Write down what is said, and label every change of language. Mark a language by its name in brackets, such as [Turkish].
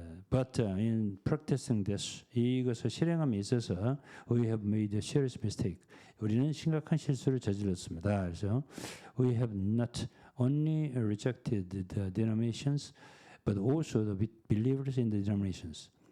[English] But in practicing this, [Korean] 이것을 실행함에 있어서 [English] we have made a serious mistake. [Korean] 우리는 심각한 실수를 저질렀습니다. 그래서 [English] we have not only rejected the denominations, but also the believers in the denominations.